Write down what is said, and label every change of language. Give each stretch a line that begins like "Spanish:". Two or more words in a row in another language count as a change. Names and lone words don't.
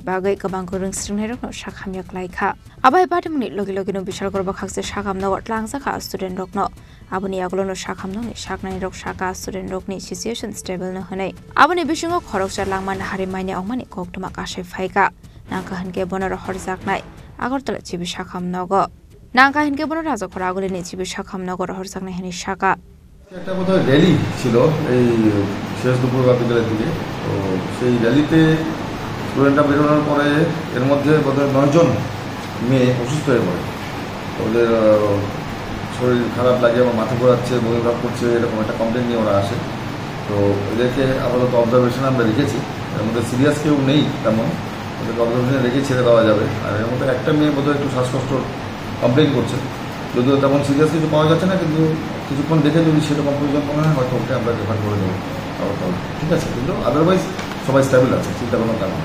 Kok Borok: bagai kabangko ringsrangnai rokno sakhami klaika abai party muni logi Bishalgor bakhakse sakamnogor tlangsaka student rokno Aboni aglono sakhamnoni saknai rok saka student rokni situation stable no hanai aboni bisingo khoroksa langman harimaini ongmani koktoma kashe phaika nangka hanke bonor horjaknai Agartala chibi sakhamnogo nangka hanke bonor raja khoragoli ni chibi sakhamnogo horjaknai hani saka
Bangla: একটা বোধহয় র্যালি ছিল এই শেষ দুপুর বিদ্যালয় থেকে তো সেই র্যালিতে স্টুডেন্টরা বেরোনোর পরে এর মধ্যে বোধহয় 9 জন মেয়ে অসুস্থ হয়ে পড়ে ওদের শরীর খারাপ লাগে এবং মাথা ঘোরাচ্ছে বমি ভাব করছে এরকম একটা কমপ্লেন নিয়ে ওরা আসে তো এদেরকে আপাতত অবজারভেশন আমরা রেখেছি এর মধ্যে সিরিয়াস কেউ নেই তেমন ওদেরকে অবজারভেশনে রেখে ছেড়ে দেওয়া যাবে আর এর মধ্যে একটা মেয়ে বোধহয় একটু শ্বাসকষ্ট কমপ্লেন করছে যদিও তেমন সিরিয়াস কিছু পাওয়া যাচ্ছে না কিন্তু কিছুক্ষণ দেখে যদি সেরকম প্রয়োজন মনে হয় হয়তো ওকে আমরা রেফার করে দেবো ঠিক আছে কিন্তু আদারওয়াইজ সবাই স্টেবল আছে চিন্তা কোনো কারণ